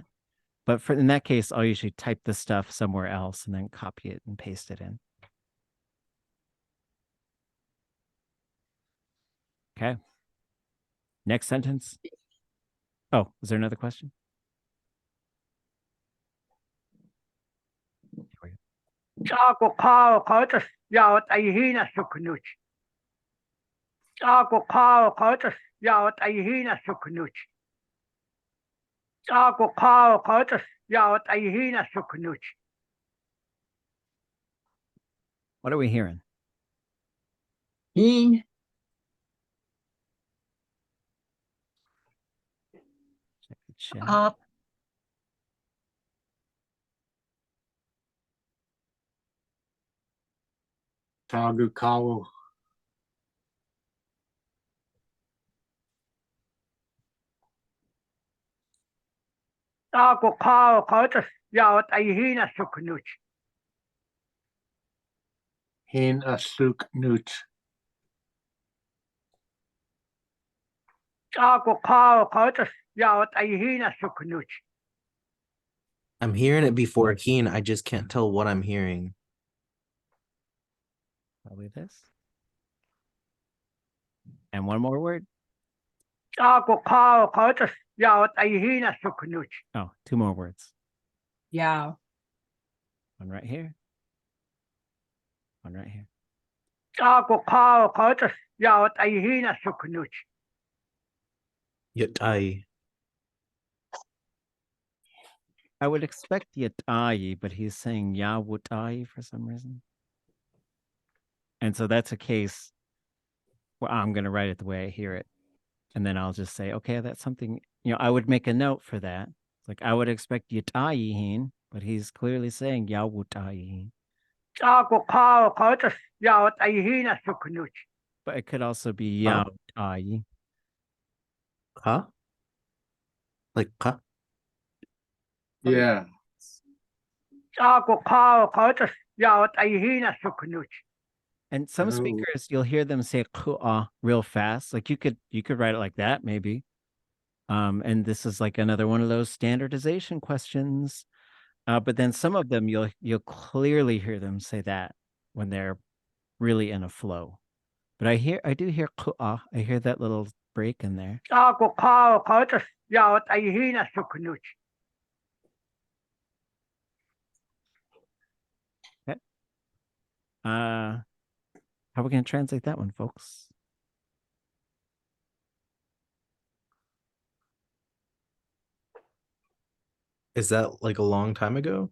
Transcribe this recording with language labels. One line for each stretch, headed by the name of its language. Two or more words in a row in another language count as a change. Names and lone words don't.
English: But in that case, I'll usually type the stuff somewhere else and then copy it and paste it in. Okay. Next sentence. Oh, is there another question?
Hupa: ʼaduwatánk ʼaduwóos'i suknúch. ʼaduwatánk ʻaduwóos'i suknúch. ʼaduwatánk ʻaduwóos'i suknúch.
English: What are we hearing? Heen, Check the chat.
Hupa: Ťaďukáwo. ʼaduwatánk ʻaduwóos'i suknúch. Hín a suknúch. ʼaduwatánk ʻaduwóos'i suknúch.
English: I'm hearing it before keen. I just can't tell what I'm hearing. Probably this. And one more word.
Hupa: ʼaduwatánk ʻaduwóos'i suknúch.
English: Oh, two more words. yeah. One right here. One right here.
Hupa: ʼaduwatánk ʻaduwóos'i suknúch. Yatai.
English: I would expect yatai, but he's saying yawutai for some reason. And so that's a case where I'm going to write it the way I hear it. And then I'll just say, okay, that's something, I would make a note for that. Like I would expect yatai, but he's clearly saying yawutai.
Hupa: ʼaduwatánk ʻaduwóos'i suknúch.
English: But it could also be Huh? yawutai. Huh? Like huh? Yeah.
Hupa: ʼaduwatánk ʻaduwóos'i suknúch.
English: And some Oh. speakers, you'll hear them say ʻaduwóos'i real fast. Like you could write it like that, maybe. And this is like another one of those standardization questions. But then some of them you'll clearly hear them say that when they're really in a flow. But I do hear ʻaduwóos'i. I hear that little break in there.
Hupa: ʼaduwatánk ʻaduwóos'i suknúch.
English: Okay. How are we going to translate that one, folks? Is that like a long time ago?